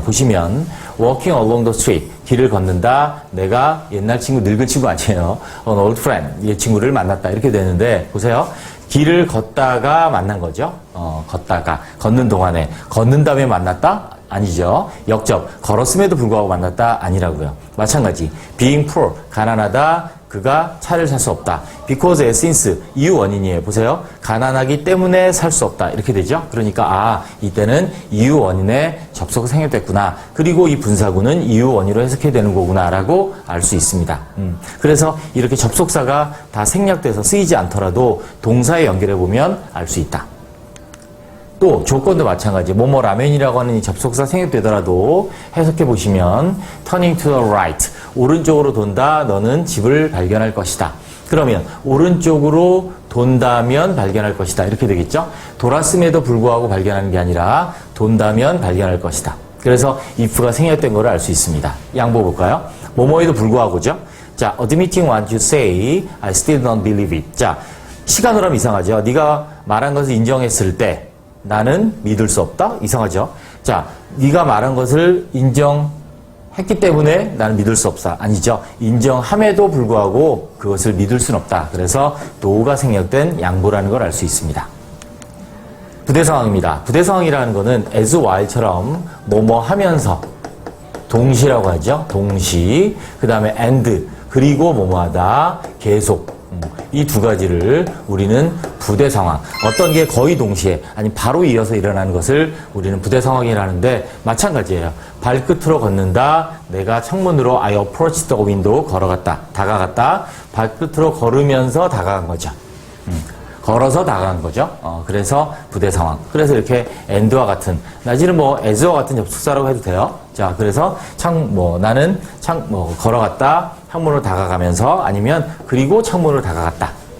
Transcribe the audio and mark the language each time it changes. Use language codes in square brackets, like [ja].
[ko] 보시면 [en] walking along the street [ko] 길을 걷는다. 내가 옛날 친구 늙은 친구 아니에요. [en] an old friend [ko] 이 친구를 만났다 이렇게 되는데 보세요. 길을 걷다가 만난 거죠. 걷는 동안에 걷는 다음에 만났다? 아니죠. 역접 걸었음에도 불구하고 만났다? 아니라고요. 마찬가지 [en] being poor [ko] 가난하다. 그가 차를 살 수 없다. [en] because, as, since [ko] 이유 원인이에요. 보세요. 가난하기 때문에 살 수 없다. 이렇게 되죠. 그러니까 이때는 이유 원인에 접속이 생략됐구나. 그리고 이 분사구는 이유 원인으로 해석해야 되는 거구나 라고 알 수 있습니다. 그래서 이렇게 접속사가 다 생략돼서 쓰이지 않더라도 동사에 연결해보면 알 수 있다. 또 조건도 마찬가지. 뭐뭐 라면이라고 하는 이 접속사 생략되더라도 해석해 보시면 [en] turning to the right [ko] 오른쪽으로 돈다. 너는 집을 발견할 것이다. 그러면 오른쪽으로 돈다면 발견할 것이다. 이렇게 되겠죠. 돌았음에도 불구하고 발견하는 게 아니라 돈다면 발견할 것이다. 그래서 if가 생략된 걸 알 수 있습니다. 양보 볼까요? 뭐뭐에도 불구하고죠. [en] 자, admitting what you say, I still don't believe it. [ko] 자, 시간으로 하면 이상하죠. 네가 말한 것을 인정했을 때 나는 믿을 수 없다? 이상하죠? 자, 네가 말한 것을 인정했기 때문에 나는 믿을 수 없다. 아니죠. 인정함에도 불구하고 그것을 믿을 수는 없다. 그래서 no가 생략된 양보라는 걸 알 수 있습니다. 부대상황입니다. 부대상황이라는 거는 as, while처럼 뭐뭐 하면서 동시라고 하죠. 동시. 그 다음에 and 그리고 뭐뭐 하다. 계속. 이 두 가지를 우리는 부대 상황, 어떤 게 거의 동시에 아니 바로 이어서 일어나는 것을 우리는 부대 상황이라는데 마찬가지예요. 발끝으로 걷는다. 내가 창문으로 [en] I approached the window [ko] 걸어갔다. 다가갔다. 발끝으로 걸으면서 다가간 거죠. 걸어서 다가간 거죠. 그래서 부대 상황. 그래서 이렇게 and와 같은 나지는 as와 같은 접속사라고 해도 돼요. 자, 그래서 나는 걸어갔다. 창문으로 다가가면서 아니면 그리고 창문으로 다가갔다.